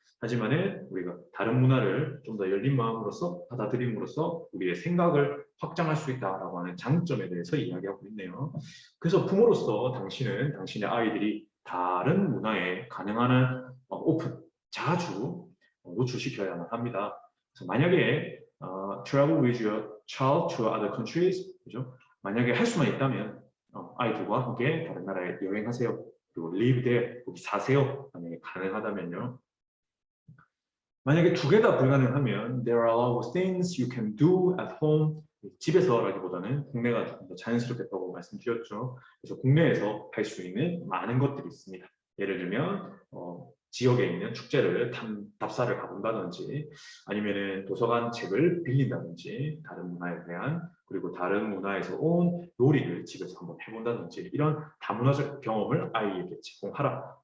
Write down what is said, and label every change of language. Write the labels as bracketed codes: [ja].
[ko] 하지만은 우리가 다른 문화를 좀 더 열린 마음으로서 받아들임으로써 우리의 생각을 확장할 수 있다라고 하는 장점에 대해서 이야기하고 있네요. 그래서 부모로서 당신은 당신의 아이들이 다른 문화에 가능한 한 오픈, 자주 노출시켜야만 합니다. [en] 그래서 [ko] 만약에 [en] travel with your child to other countries, [ko] 그죠? 만약에 할 수만 있다면 아이들과 함께 다른 나라에 여행하세요. 그리고 [en] live there, [ko] 거기 사세요. 만약에 가능하다면요. 만약에 두 개 다 불가능하면 [en] there are a lot of things you can do at home. [ko] 집에서라기보다는 국내가 조금 더 자연스럽겠다고 말씀드렸죠. 그래서 국내에서 할 수 있는 많은 것들이 있습니다. 예를 들면 지역에 있는 축제를 답사를 가본다든지 아니면은 도서관 책을 빌린다든지 다른 문화에 대한 그리고 다른 문화에서 온 놀이를 집에서 한번 해본다든지 이런 다문화적 경험을 아이에게 제공하라.